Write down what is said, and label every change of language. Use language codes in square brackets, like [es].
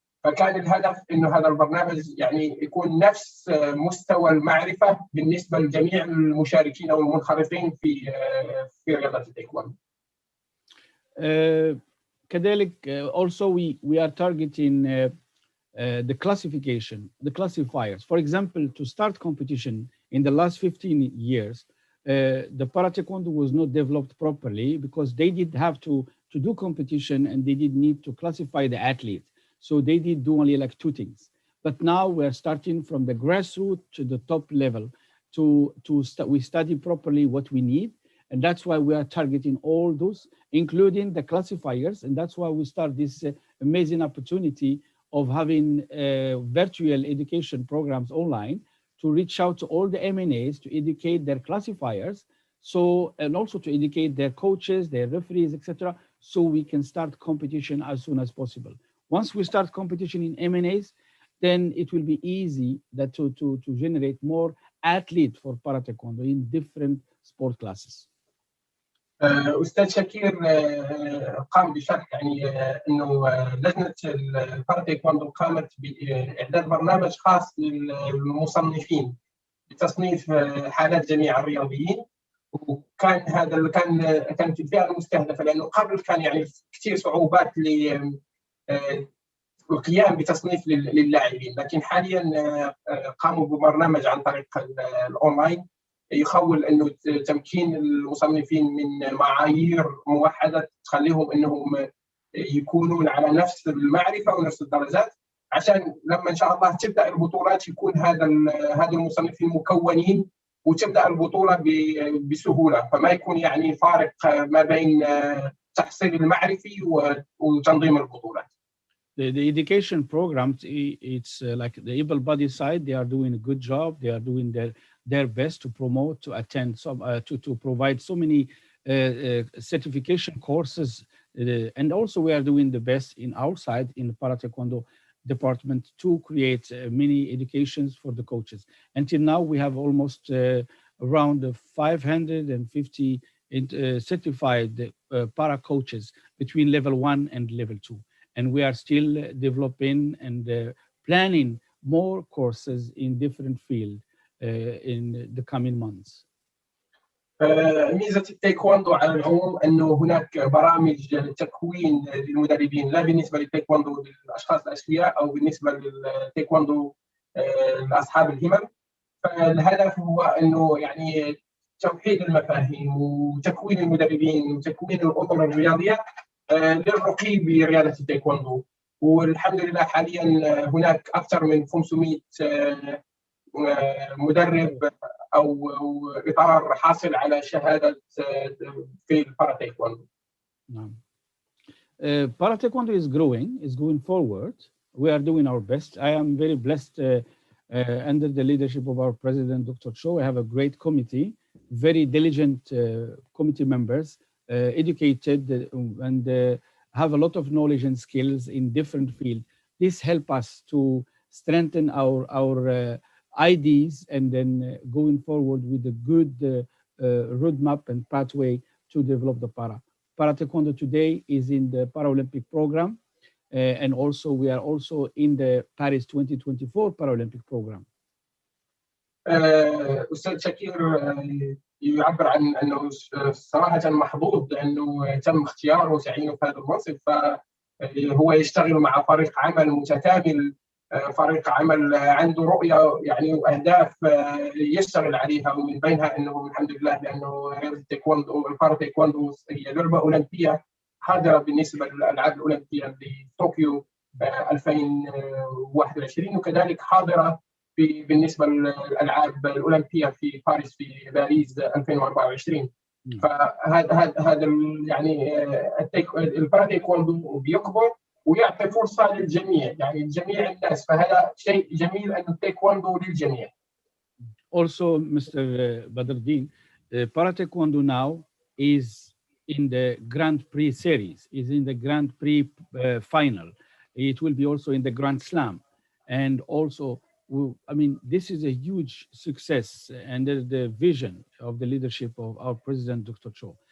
[ar] فكان الهدف إنه هذا البرنامج يعني يكون نفس مستوى المعرفة بالنسبة لجميع المشاركين أو المنخرطين في رياضة التايكوندو. [en] كذلك also we are targeting the classifiers. For example, to start competition in the last 15 years, the para taekwondo was not developed properly because they did have to do competition and they did need to classify the athlete. So they did do only like 2 things. But now we're starting from the grassroots to the top level we study properly what we need. And that's why we are targeting all those, including the classifiers. And that's why we start this amazing opportunity of having virtual education programs online to reach out to all the MNAs to educate their classifiers. So, and also to educate their coaches, their referees, etc. So we can start competition as soon as possible. Once we start competition in MNAs, then it will be easy that to generate more athletes for para taekwondo in different sport classes. [ar] أستاذ شكير قام بشرح يعني إنه لجنة البارا تايكوندو قامت بإعداد برنامج خاص للمصنفين بتصنيف حالات جميع الرياضيين، وكان هذا كانت الفئة المستهدفة، لأنه قبل كان يعني كثير صعوبات القيام بتصنيف للاعبين، لكن حاليا قاموا ببرنامج عن طريق الأونلاين يخول انه تمكين المصنفين من معايير موحده تخليهم انهم يكونون على نفس المعرفه ونفس الدرجات، عشان لما ان شاء الله تبدا البطولات يكون هذا المصنفين مكونين وتبدا البطوله بسهوله، فما يكون يعني فارق ما بين تحصيل المعرفي وتنظيم البطولات. [en] The education programs, it's like the able-bodied side, they are doing a good job. They are doing their best to promote, to attend, to provide so many certification courses. And also we are doing the best in our side, in the Para Taekwondo department, to create many educations for the coaches. Until now, we have almost around 550 certified para coaches between level 1 and level 2. And we are still developing and planning more courses in different fields in the coming months. [ar] ميزة التايكوندو على العموم أنه هناك برامج تكوين للمدربين، لا بالنسبة للتايكوندو للأشخاص الأسوياء أو بالنسبة للتايكوندو لأصحاب الهمم. فالهدف هو أنه يعني توحيد المفاهيم وتكوين المدربين وتكوين الأطر الرياضية للرقي برياضة التايكوندو. والحمد لله حاليا هناك أكثر من 500 مدرب أو إطار حاصل على شهادة في البارا تايكوندو. [en] Para Taekwondo is growing, is going forward. We are doing our best. I am very blessed under the leadership of our president, Dr. Cho. We have a great committee, very diligent committee members, educated and have a lot of knowledge and skills in different fields. This helps us to strengthen our ideas and then going forward with a good roadmap and pathway to develop the para. Para Taekwondo today is in the Paralympic program, and also we are also in the Paris 2024 Paralympic program. [ar] أستاذ شكير يعبر عن أنه صراحة محظوظ لأنه تم اختياره وتعيينه في هذا المنصب، فهو يشتغل مع فريق عمل متكامل، فريق عمل عنده رؤية يعني وأهداف يشتغل عليها، ومن بينها أنه الحمد لله لأنه رياضة التايكوندو البارا تايكوندو هي لعبة أولمبية حاضرة بالنسبة للألعاب الأولمبية لطوكيو 2021، وكذلك حاضرة بالنسبة للألعاب الأولمبية في باريس 2024. فهذا يعني البارا تايكوندو بيكبر ويعطي فرصة للجميع، يعني جميع الناس، فهذا شيء جميل أن التايكوندو للجميع. [en] Also, Mr. Badruddin, Para Taekwondo now is in the Grand Prix series, is in the Grand Prix final. It will be also in the Grand Slam. And also, I mean, this is a huge success under the vision of the leadership of our President, Dr. Cho.